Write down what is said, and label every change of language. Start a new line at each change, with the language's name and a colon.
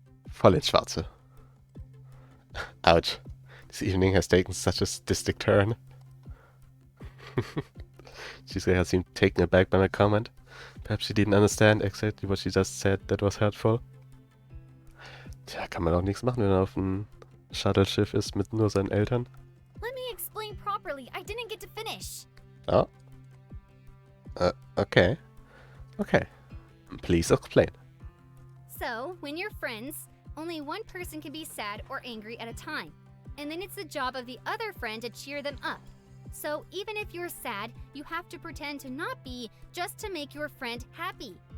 German: Voll ins Schwarze. Ouch.
English: This evening has taken such a sadistic turn. Shizuka seemed taken aback by my comment. Perhaps she didn't understand exactly what she just said that was hurtful.
German: Tja, kann man auch nichts machen, wenn er auf einem Shuttle-Schiff ist mit nur seinen Eltern.
English: Let me explain properly. I didn't get to finish. Oh. Okay. Okay. Please explain. So, when you're friends, only one person can be sad or angry at a time. And then it's the job of the other friend to cheer them up. So, even if you're sad, you have to pretend to not be just to make your friend happy.